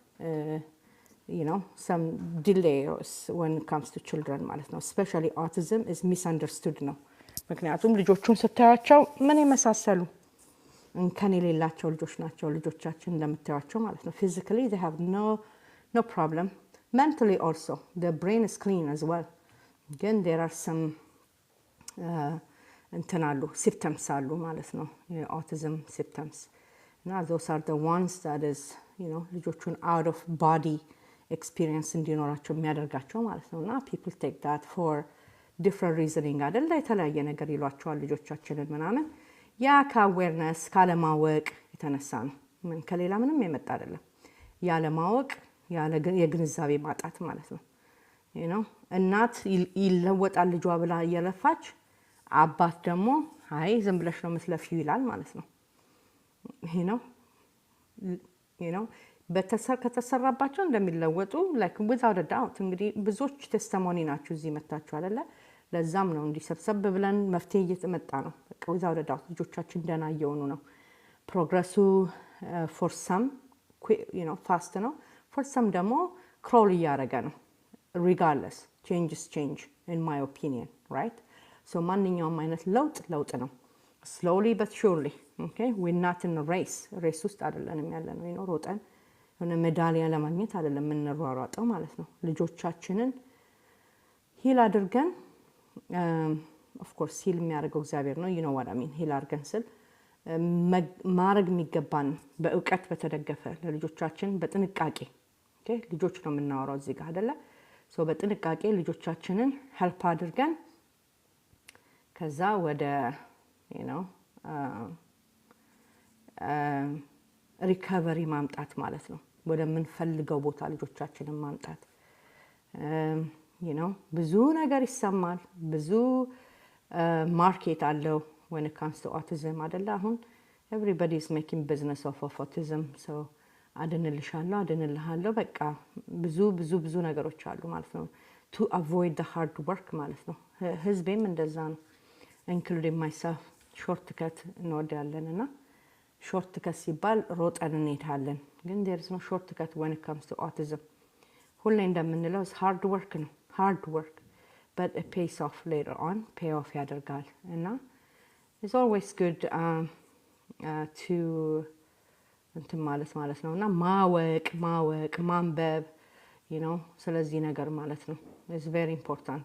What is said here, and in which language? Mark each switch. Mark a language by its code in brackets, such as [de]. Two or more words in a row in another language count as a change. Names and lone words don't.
[en] some delays when it comes to children [am] ማለት ነው። [en] especially autism is misunderstood [am] ነው። ምክንያቱም ልጆቹን ስታያቸው ምን የመሳሰሉ እንከን የሌላቸው ልጆች ናቸው ልጆቻችን እንደምታያቸው ማለት ነው። [en] physically they have no problem. Mentally also the brain is clean as well. Again there are some [am] እንትን አሉ [en] symptoms [am] አሉ ማለት ነው [en] autism symptoms. Now those are the ones that is [am] ልጆቹን [en] out of body experience [am] እንዲኖራቸው የሚያደርጋቸው ማለት ነው። እና [en] people take that for different reasoning [am] አይደለ የተለያየ ነገር ይሏቸዋል ልጆቻችንን ምናምን። ያ ከአዌርነስ ካለማወቅ የተነሳ ነው። ምን ከሌላ ምንም የመጣ አይደለም። ያለማወቅ የግንዛቤ ማጣት ማለት ነው። እናት ይለወጣል ልጇ ብላ እየለፋች አባት ደግሞ አይ ዝም ብለሽ ነው የምትለፊው ይላል ማለት ነው። ከተሰራባቸው እንደሚለወጡ [en] like without a doubt [am] እንግዲህ ብዙዎች ቴስቲሞኒ ናቸው እዚህ መታችሁ አይደለ። ለዛም ነው እንዲሰብሰብ ብለን መፍትሄ እየተመጣ ነው። በቃ [en] without a doubt [am] ልጆቻችን ደህና እየሆኑ ነው። ፕሮግረሱ [en] for some fast [am] ነው፣ [en] for some [am] ደግሞ ክሮል እያደረገ ነው። [en] regardless change in my opinion, right? [am] so ማንኛውም አይነት ለውጥ ነው [en] slowly but surely. okay we're not in a race [am] ውስጥ አይደለንም ያለነው ሮጠን የሆነ ሜዳሊያ ለማግኘት አይደለም የምንሯሯጠው ማለት ነው። ልጆቻችንን ሂል አድርገን [en] of course [am] ሂል የሚያደርገው እግዚአብሔር ነው [en] what I mean [am] ሂል አድርገን ስል ማድረግ የሚገባን በእውቀት በተደገፈ ለልጆቻችን በጥንቃቄ okay ልጆች ነው የምናወራው እዚህ ጋር አይደለ። so በጥንቃቄ ልጆቻችንን ሄልፕ አድርገን ከዛ ወደ ሪከቨሪ ማምጣት ማለት ነው። ወደ ምንፈልገው ቦታ ልጆቻችንን ማምጣት ብዙ ነገር ይሰማል። ብዙ ማርኬት አለው [en] when it comes to autism [am] አይደለ። አሁን [en] everybody is making business of autism. so [am] አድንልሃለሁ በቃ ብዙ ነገሮች አሉ ማለት ነው [en] to avoid the hard work [am] ማለት ነው። ህዝቤም እንደዛ ነው [en] including myself short cut እንወዳለንና short cut [am] ሲባል ሮጠን እንሄዳለን። ግን [en] there is no short cut when it comes to autism. [am] ሁሌ እንደምንለው [en] hard work ነው hard work but it pays off later on pay off [am] ያደርጋል። እና [en] it's always good to [am] እንትን ማለት ነውና ማወቅ ማንበብ ስለዚህ ነገር ማለት ነው [en] is very important